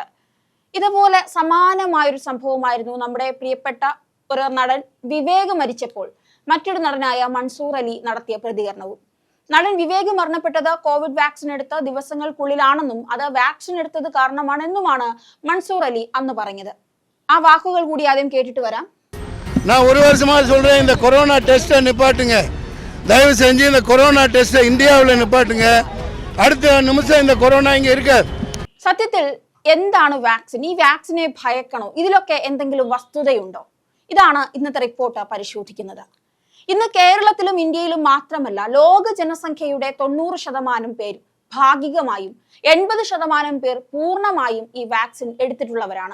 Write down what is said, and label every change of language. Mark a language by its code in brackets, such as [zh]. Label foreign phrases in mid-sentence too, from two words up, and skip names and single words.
[ml] ഇതുപോലെ സമാനമായൊരു സംഭവമായിരുന്നു നമ്മുടെ പ്രിയപ്പെട്ട ഒരു നടൻ വിവേക് മരിച്ചപ്പോൾ മറ്റൊരു നടനായ മൻസൂർ അലി നടത്തിയ പ്രതികരണവും. നടൻ വിവേക് മരണപ്പെട്ടത് കോവിഡ് വാക്സിൻ എടുത്ത ദിവസങ്ങൾക്കുള്ളിലാണെന്നും അത് വാക്സിൻ എടുത്തത് കാരണമാണെന്നുമാണ് മൻസൂർ അലി അന്ന് പറഞ്ഞത്. ആ വാക്കുകൾ കൂടി ആദ്യം കേട്ടിട്ട് വരാം. [ta] நான் ஒரு வருஷமா சொல்றேன், இந்த கொரோனா டெஸ்ட்டை நிப்பாட்டுங்க, தயவு செஞ்சு இந்த கொரோனா டெஸ்ட்டை இந்தியாவில் நிப்பாட்டுங்க. [ml] അടുത്ത നിമിഷം [ta] இந்த கொரோனா இங்க இருக்காது. [ml] സത്യത്തിൽ എന്താണ് വാക്സിൻ? ഈ വാക്സിനെ ഭയക്കണോ? ഇതിലൊക്കെ എന്തെങ്കിലും വസ്തുതയുണ്ടോ? ഇതാണ് ഇന്നത്തെ റിപ്പോർട്ട് പരിശോധിക്കുന്നത്. ഇന്ന് കേരളത്തിലും ഇന്ത്യയിലും മാത്രമല്ല, ലോക ജനസംഖ്യയുടെ 90% പേരും ഭാഗികമായും 80% പേർ പൂർണ്ണമായും ഈ വാക്സിൻ എടുത്തിട്ടുള്ളവരാണ്.